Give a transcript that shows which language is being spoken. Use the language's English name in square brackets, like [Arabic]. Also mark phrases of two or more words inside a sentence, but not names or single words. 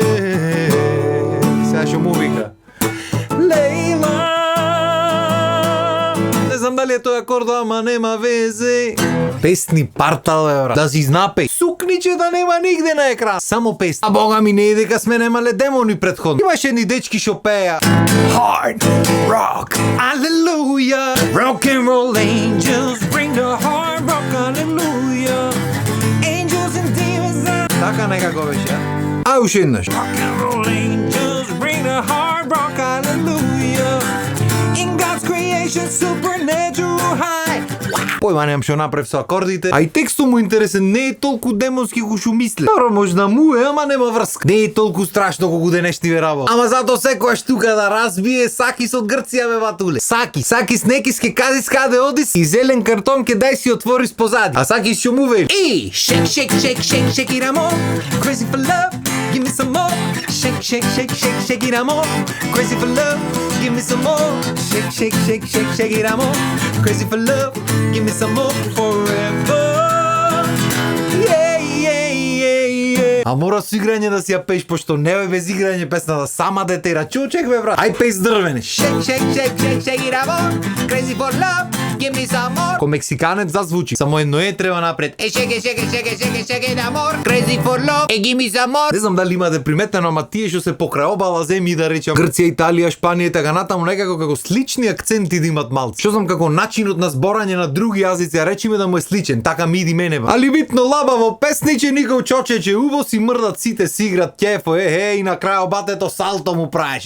[Macedonian] Сега што му вика Лейла. Не знам дали е тој акорд, ама нема везе. Песни партал бе брат. Да си знапеј. Сукниче да нема нигде на екран. Само песни. А бога ми не е дека сме немале демони претходно. Имаше едни дечки што пеа [English] Hard rock, hallelujah. Rock and roll angels bring the hard rock, hallelujah. Angels and demons. [Macedonian] Така некако беше. А уште еднаш. [English] Rock and roll angels bring the hard rock, hallelujah. In God's creation supernatural high. [Macedonian] Појма немам што направив со акордите. А и текстот му интересен, не е толку демонски како што мисле. Добро, можда му е, ама нема врска. Не е толку страшно колку денешниве работа. Ама зато секојаш тука да разбие Сакис од Грција бе батуле. Сакис некис ке казис каде одис и зелен картон ке дај си отвориш позади. А Сакис што му вели? Ей, [English] shake it amor, crazy for love, give me some more. Shake it amor, crazy for love, give me some more. Shake it amor, crazy for love, give me some more forever. [Macedonian] А мора со играње да си ја пееш, пошто не бе без играње песната сама да тера. Чучек бе брат. Ај пеј здрвене. [English] Shake it amor, crazy for love, give me some more. [Macedonian] Ко мексиканец зазвучи. Само едно е треба напред. [English] Shake it amor, crazy for love, give me some more. [Macedonian] Не знам дали имате приметено, ама тие што се покрај обала земји да речам Грција, Италија, Шпанија и така натаму некако како слични акценти да имат малци. Што знам како начинот на зборање на други јазици, а речиме да му е сличен, така ми иди мене. Али битно лабаво песниче, никој чочече, убо си мрдат сите си играт кефо, и на крај батето салто му праеше.